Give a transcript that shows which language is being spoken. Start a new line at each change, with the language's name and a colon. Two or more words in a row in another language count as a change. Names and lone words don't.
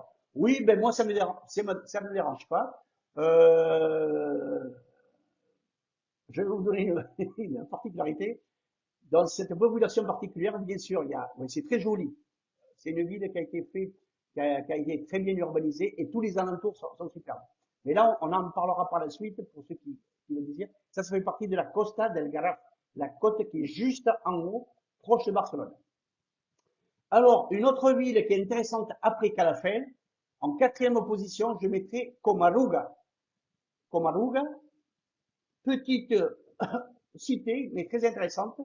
French: Oui, ben moi ça me dérange pas. Euh, je vais vous donner une particularité. Dans cette population particulière, bien sûr, oui, c'est très joli. C'est une ville qui a été qui a été très bien urbanisée et tous les alentours sont superbes. Mais là, on en parlera par la suite pour ceux qui le désirent. Ça fait partie de la Costa del Garraf, la côte qui est juste en haut, proche de Barcelone. Alors, une autre ville qui est intéressante après Calafell, en quatrième position, je mettrai Comaruga. Comaruga, petite cité, mais très intéressante.